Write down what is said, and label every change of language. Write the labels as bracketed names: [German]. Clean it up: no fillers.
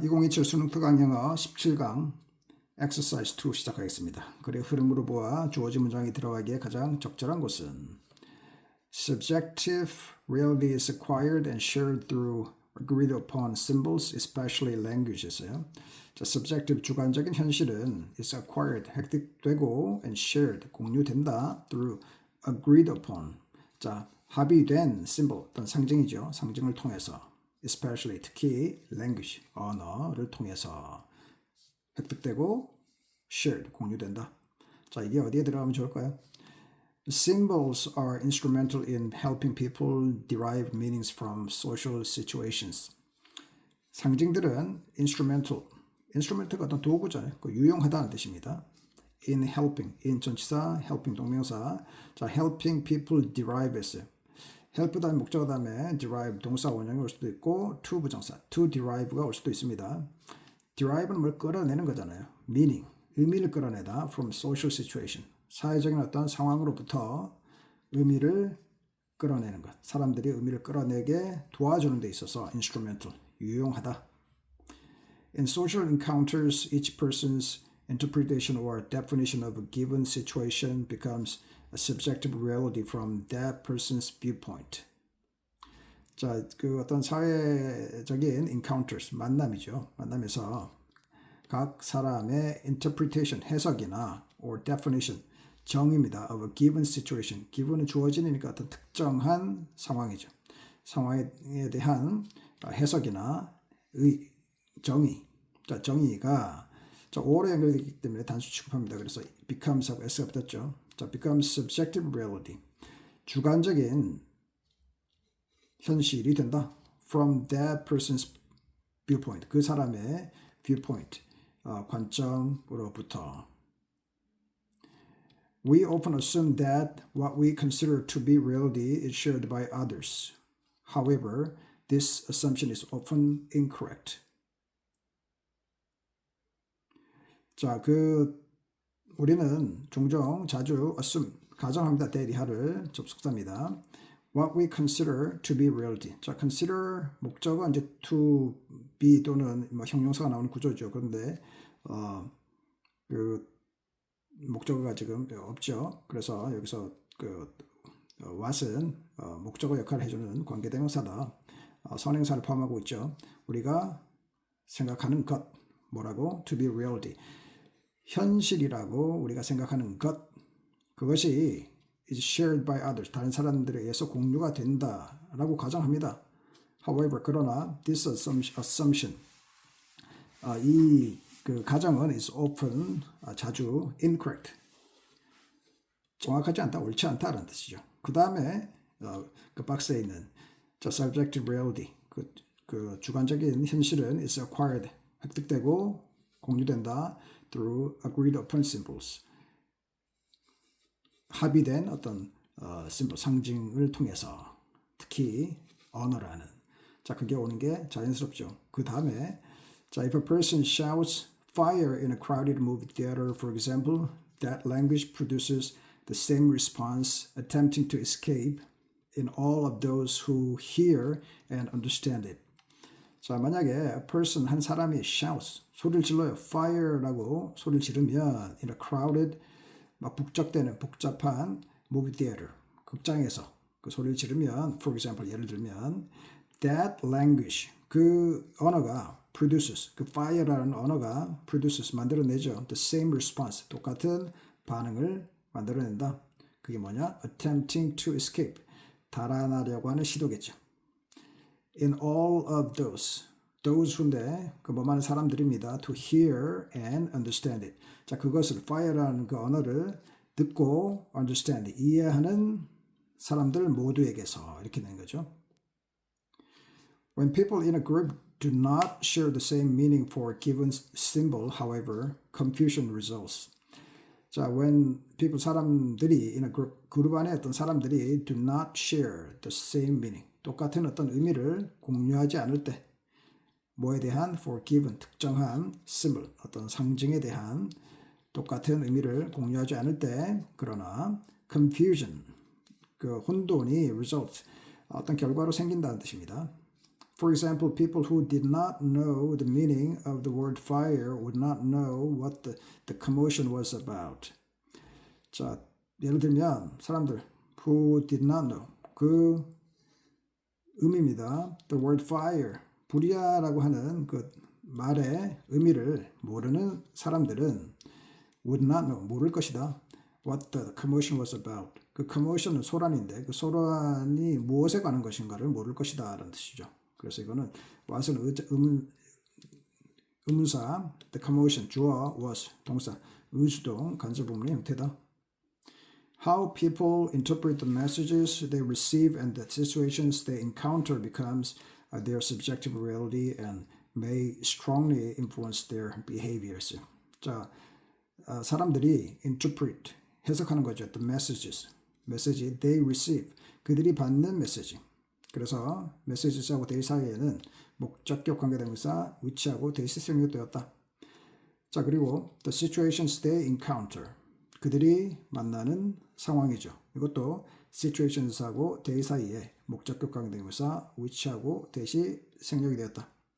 [Korean] 2027 수능특 강영어 17강 exercise 2 시작하겠습니다. 글의 흐름으로 보아 주어진 문장이 들어가기에 가장 적절한 곳은 [English] Subjective reality is acquired and shared through agreed upon symbols, especially language에서요. [Korean] 자, subjective 주관적인 현실은 [English] is acquired [Korean] 획득되고 [English] and shared [Korean] 공유된다 [English] through agreed upon [Korean] 자 합의된 symbol 어떤 상징이죠. 상징을 통해서 especially 특히 language 언어를 통해서 획득되고 shared 공유된다. 자 이게 어디에 들어가면 좋을까요? [English] Symbols are instrumental in helping people derive meanings from social situations. [Korean] 상징들은 instrument가 어떤 도구잖아요. 유용하다는 뜻입니다. [English] In helping, in 전치사, helping 동명사. 자, helping people derive [Korean] 했어요. help 다음에 목적어 다음에 derive 동사 원형이 올 수도 있고 to 부정사, to derive가 올 수도 있습니다. derive는 뭘 끌어내는 거잖아요. [English] meaning, [Korean] 의미를 끌어내다 [English] from social situation. [Korean] 사회적인 어떤 상황으로부터 의미를 끌어내는 것. 사람들이 의미를 끌어내게 도와주는 데 있어서 instrumental, 유용하다. [English] In social encounters, each person's interpretation or definition of a given situation becomes a subjective reality from that person's viewpoint. [Korean] 자, 그 어떤 사회적인 encounters, 만남이죠. 만남에서 각 사람의 interpretation, 해석이나 [English] or definition, [Korean] 정의입니다. [English] of a given situation. [Korean] given은 주어지니까 어떤 특정한 상황이죠. 상황에 대한 해석이나 정의. 자, 정의가 자, 오래 연결되기 때문에 단수 취급합니다. 그래서 becomes하고 s가 붙었죠. [English] 자, becomes subjective reality. [Korean] 주관적인 현실이 된다. [English] From that person's viewpoint. [Korean] 그 사람의 viewpoint. 관점으로부터. [English] We often assume that what we consider to be reality is shared by others. However, this assumption is often incorrect. [Korean] 자, 우리는 종종 자주 assume, 가정합니다. 대리하를 접속사입니다. [English] What we consider to be reality. [Korean] 자, consider 목적은 이제 to be 또는 뭐 형용사가 나오는 구조죠. 그런데 목적어가 지금 없죠. 그래서 여기서 what은 목적어 역할을 해주는 관계대명사다. 선행사를 포함하고 있죠. 우리가 생각하는 것 뭐라고? [English] To be reality. [Korean] 현실이라고 우리가 생각하는 것 그것이 [English] is shared by others. [Korean] 다른 사람들에 의해서 공유가 된다라고 가정합니다. [English] However, [Korean] 그러나 [English] this assumption [Korean] 이 가정은 [English] is often 자주 incorrect. [Korean] 정확하지 않다, 옳지 않다라는 뜻이죠. 그 다음에 그 박스에 있는 subjective reality 그 주관적인 현실은 [English] is acquired [Korean] 획득되고 공유된다 [English] through agreed upon symbols. [Korean] 합의된 어떤 심볼 상징을 통해서 특히 언어라는 자 그게 오는 게 자연스럽죠. 그 다음에 자 [English] if a person shouts fire in a crowded movie theater, for example, that language produces the same response attempting to escape in all of those who hear and understand it. [Korean] 자 만약에 a person 한 사람이 shouts 소리를 질러요. fire라고 소리를 지르면 [English] in a crowded [Korean] 막 북적대는 복잡한 [English] movie theater [Korean] 극장에서 그 소리를 지르면 [English] for example [Korean] 예를 들면 [English] that language [Korean] 그 언어가 produces 그 fire라는 언어가 produces 만들어내죠. [English] the same response [Korean] 똑같은 반응을 만들어낸다. 그게 뭐냐? [English] attempting to escape [Korean] 달아나려고 하는 시도겠죠. [English] in all of those who인데 [Korean] 그 뭐만 사람들입니다. [English] to hear and understand it. [Korean] 자 그것을 fire라는 그 언어를 듣고 understand 이해하는 사람들 모두에게서 이렇게 되는 거죠. [English] When people in a group do not share the same meaning for a given symbol, however, confusion results. [Korean] 자, when people 사람들이 in a 그룹 안에 어떤 사람들이 [English] do not share the same meaning [Korean] 똑같은 어떤 의미를 공유하지 않을 때 뭐에 대한 [English] for given [Korean] 특정한 symbol 어떤 상징에 대한 똑같은 의미를 공유하지 않을 때 그러나 confusion 그 혼돈이 result 어떤 결과로 생긴다는 뜻입니다. [English] For example, people who did not know the meaning of the word fire would not know what the commotion was about. [Korean] 자, 예를 들면 사람들 who did not know 그 의미입니다. [English] The word fire [Korean] 불이야라고 하는 그 말의 의미를 모르는 사람들은 [English] would not know [Korean] 모를 것이다. [English] What the commotion was about. [Korean] 그 commotion은 소란인데 그 소란이 무엇에 관한 것인가를 모를 것이다 라는 뜻이죠. 그래서 이거는 what은 의문사, [English] the commotion [Korean] 주어 was 동사, 의주동 간접부문의 형태다. [English] How people interpret the messages they receive and the situations they encounter becomes their subjective reality and may strongly influence their behaviors. [Korean] 자, 사람들이 interpret 해석하는 거죠. [English] The messages, 메시지 they receive [Korean] 그들이 받는 메시지. 그래서 messages하고 they 사이에는 목적격 관계대명사 which하고 대시 생략되었다. 자, 그리고 [English] the situations they encounter [Korean] 그들이 만나는 상황이죠. 이것도 situations하고 they 사이에 목적격 관계대명사 which하고 대시 생략이 되었다.